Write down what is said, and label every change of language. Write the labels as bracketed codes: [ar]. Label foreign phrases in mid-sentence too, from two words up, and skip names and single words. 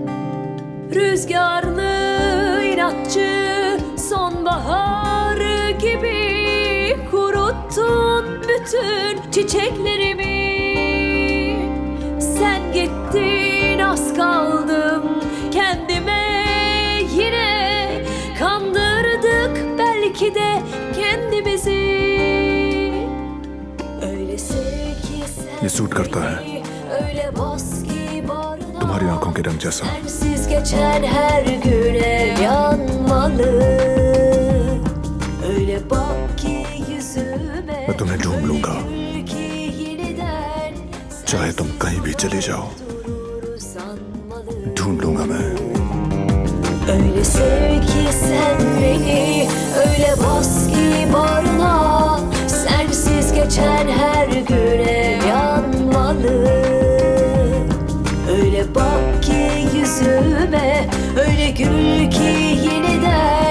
[tr] Rüzgarlı, inatçı sonbahar gibi kuruttun bütün çiçeklerimi. Sen gittin, az kaldım kendime. Yine kandırdık belki de kendimizi. Öyle sev ki sen [hi] ये सूट करता है [tr] beni, öyle bas ki bağrına. [hi] तुम्हारी आंखों के रंग जैसा। [tr] Sensiz geçen her güne yanmalı. Öyle bak ki yüzüme, [hi] मैं तुम्हें ढूंढ लूंगा, [tr] gül ki yeniden. [hi] चाहे तुम कहीं भी चले जाओ। [tr] Durur sanmalı. [hi] ढूंढ लूंगा मैं। [tr] Öyle sev ki sen beni, öyle bas ki bağrına. Sensiz geçen her güne yanmalı. Öyle bak ki yüzüme, öyle gül ki yeniden.